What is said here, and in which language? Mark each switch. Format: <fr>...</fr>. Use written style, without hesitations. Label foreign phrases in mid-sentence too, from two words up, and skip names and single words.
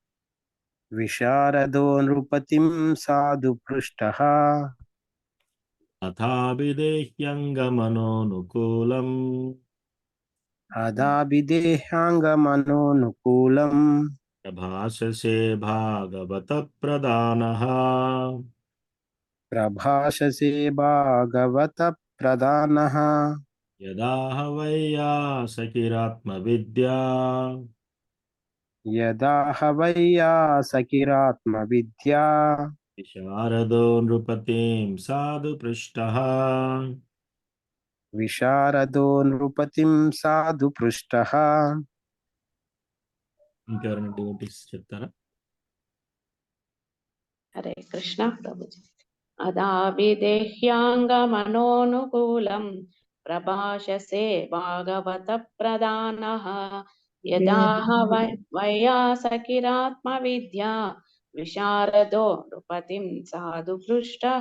<sa>विशारदो नृपतिं साधु पृष्टः. अथाभिदेह्यंगमनोनुकूलं अदाभिदेहाङ्गमनोनुकूलम् प्रभाषसे भागवत प्रधानः प्रभाषसे भागवतप्रधानः यदाह वैयासकिरात्मविद्या यदा हवैयासकिरात्मविद्या विशारदो नृपतिं साधु पृष्टः. विशारदो नृपतिं साधु पृष्टः</sa> <te>ఇంకెవరైనా డివోటీస్ చెప్తారా? హరే కృష్ణ ప్రభుజీ.</te> <sa>अदाविदेह्यांगमनोनुकूलं प्रभाषसे भागवत प्रधानः यदाह वैयासकिरात्म विद्या विशारदो नृपतिं साधु पृष्टः.</sa>